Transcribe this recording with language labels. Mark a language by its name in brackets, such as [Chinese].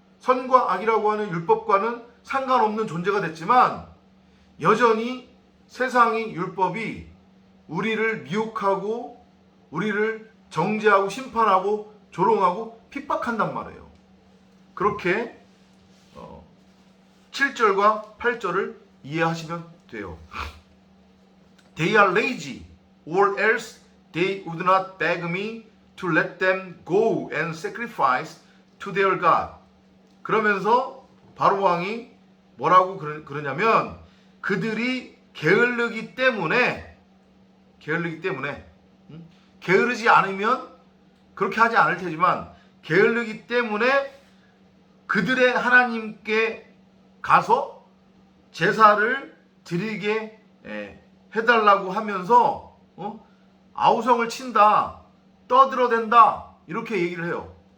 [Korean] 선과 악이라고 하는 율법과는 상관없는 존재가 됐지만 여전히 세상이 율법이 우리를 미혹하고 우리를 정죄하고 심판하고 조롱하고 핍박한단 말이에요. 그렇게 7절과 8절을 이해하시면 돼요. [English] They are lazy, or else they would not beg me to let them go and sacrifice to their God. [Korean] 그러면서 바로 왕이 뭐라고 그러냐면 그들이 게으르기 때문에 게으르지 않으면 그렇게 하지 않을 테지만 게으르기 때문에 그들의 하나님께 가서 제사를 드리게 해달라고 하면서 아우성을 친다, 떠들어댄다 이렇게 얘기를 해요.